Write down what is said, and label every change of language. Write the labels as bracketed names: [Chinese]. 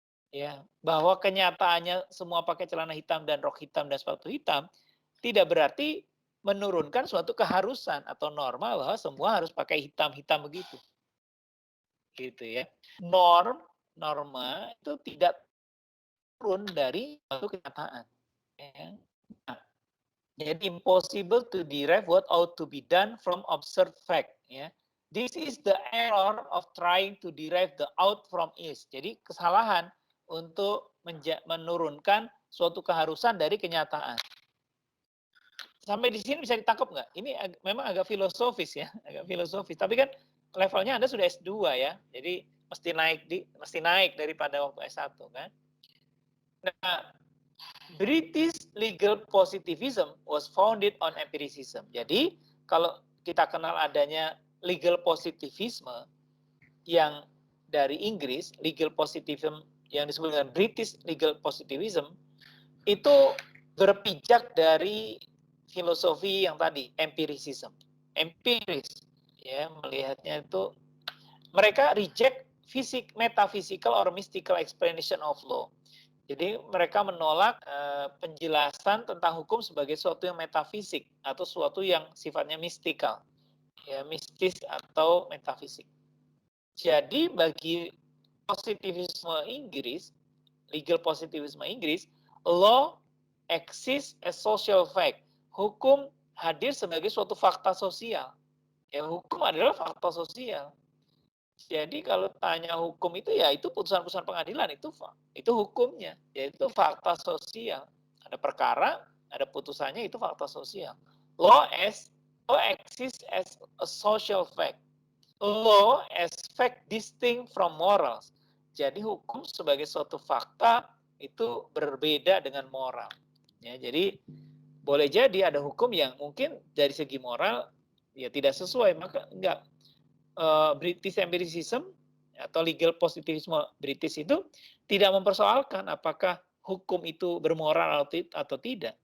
[Indonesian] Ya, bahwa kenyataannya semua pakai celana hitam dan rok hitam dan sepatu hitam tidak berarti menurunkan suatu keharusan atau norma bahwa semua harus pakai hitam-hitam begitu. Gitu ya. Norma itu tidak turun dari suatu kenyataan. Ya. Nah, jadi [English] impossible to derive what ought to be done from observed fact. Ya. This is the error of trying to derive the ought from is. [Indonesian] Jadi kesalahan untuk menurunkan suatu keharusan dari kenyataan. Sampai di sini bisa ditangkap nggak? Ini memang agak filosofis ya, agak filosofis. Tapi kan levelnya Anda sudah S2 ya, jadi mesti naik daripada waktu S1 kan. [English] Nah, British legal positivism was founded on empiricism. [Indonesian] Jadi kalau kita kenal adanya legal positivism yang dari Inggris, legal positivism yang disebut dengan British legal positivism, itu berpijak dari filosofi yang tadi, empiricism. Empiris, ya, melihatnya itu mereka [English] reject metaphysical or mystical explanation of law. [Indonesian] Jadi mereka menolak penjelasan tentang hukum sebagai suatu yang metafisik atau suatu yang sifatnya mistikal, ya, mistis atau metafisik. Jadi bagi positivisme Inggris, legal positivisme Inggris, [English] law exists as social fact. [Indonesian] Hukum hadir sebagai suatu fakta sosial. Ya, hukum adalah fakta sosial. Jadi kalau tanya hukum itu ya itu putusan-putusan pengadilan itu hukumnya, yaitu fakta sosial. Ada perkara, ada putusannya, itu fakta sosial. [English] Law exists as a social fact. Law as fact distinct from morals. [Indonesian] Jadi hukum sebagai suatu fakta itu berbeda dengan moral. Ya, jadi boleh jadi ada hukum yang mungkin dari segi moral ya tidak sesuai, maka enggak. British empiricism atau legal positivisme British itu tidak mempersoalkan apakah hukum itu bermoral atau tidak.